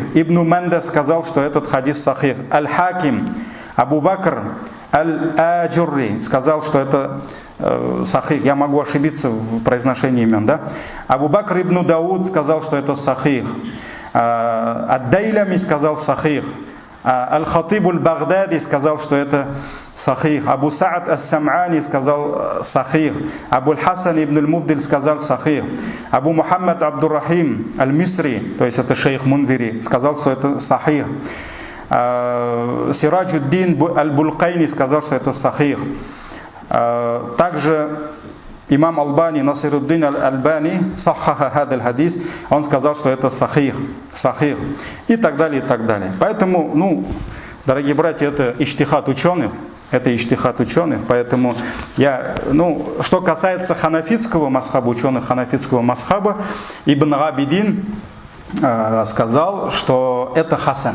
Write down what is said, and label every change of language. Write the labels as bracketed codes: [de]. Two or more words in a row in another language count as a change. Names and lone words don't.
[ru] Ибн Мандас сказал, что этот хадис сахих. Аль-Хаким, Абу Бакр Аль-Аджурри сказал, что это сахих. Я могу ошибиться в произношении имен, да? Абу Бакр ибн Дауд сказал, что это сахих. Ад-Дайлями сказал сахих. Аль-Хатиб аль-Багдади сказал, что это сахих. Абу Саад ас-Сам'ани сказал сахих. Абу Аль-Хасан ибн аль-Муфдиль сказал сахих. Абу Мухаммад Абдур-Рахим аль-Мисри, то есть это шейх Мунзири, сказал, что это сахих. Сираджуддин аль-Булкайни сказал, что это сахих. Также имам Албани, [ar] Насируддин аль-Альбани, صحح هذا الحديث, [ru] он сказал, что это сахих. И так далее, и так далее. Поэтому, дорогие братья, это иджтихад ученых. Это иджтихад ученых, поэтому что касается ханафитского масхаба, ученых ханафитского масхаба, Ибн Абидин сказал, что это хасан.